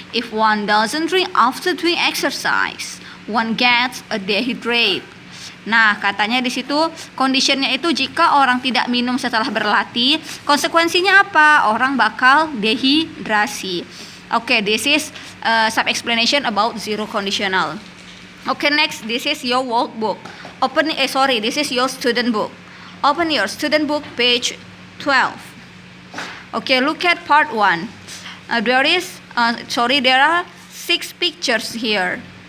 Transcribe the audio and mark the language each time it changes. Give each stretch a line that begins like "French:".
English: If one doesn't drink after doing exercise, one gets a dehydrate.
Indonesian: Nah, katanya di situ conditionnya itu jika orang tidak minum setelah berlatih, konsekuensinya apa? Orang bakal dehidrasi.
English: Okay, this is some explanation about zero conditional. Okay, next, this is your workbook. This is your student book. Open your student book, page 12. Okay, look at part 1. There are 6 pictures here.